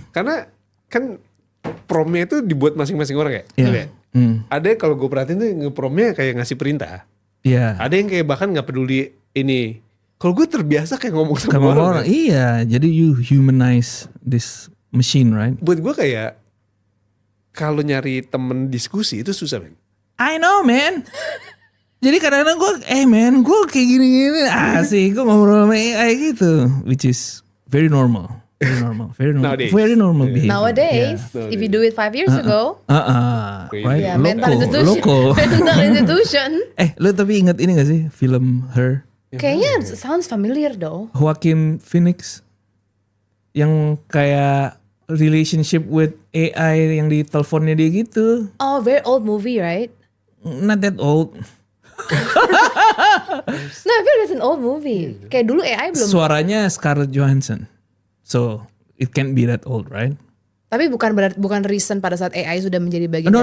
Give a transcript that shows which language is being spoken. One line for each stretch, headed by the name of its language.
Indonesian: Karena kan promnya itu dibuat masing-masing orang kayak. Iya. Gitu ya. Ada kalau gue perhatiin tuh nge-promnya kayak ngasih perintah. Iya. Ada yang kayak bahkan nggak peduli ini. Kalau gue terbiasa kayak ngomong sama orang. Iya, jadi
English: you humanize this machine, right?
Indonesian: Buat gue kayak kalau nyari temen diskusi itu susah, men.
English: I know, man.
Indonesian: Jadi kadang-kadang gue kayak gini-gini asik, gue ngobrol sama AI gitu,
English: which is very normal. Nowadays. Very normal behavior. Nowadays, if you do it 5 years ago, right? yeah, mental institution. Mental institution.
Indonesian: Lo tapi ingat ini gak sih film Her? Kayaknya
English: sounds familiar though.
Indonesian: Joaquin Phoenix yang kayak
English: relationship with AI
Indonesian: yang di teleponnya dia gitu.
English: Oh, very old movie, right? Not that old. No, I feel it's an old movie.
Indonesian: Kayak dulu AI belum. Suaranya Scarlett Johansson.
English: So it can't be that old, right?
Indonesian: Tapi bukan reason pada saat AI sudah menjadi bagian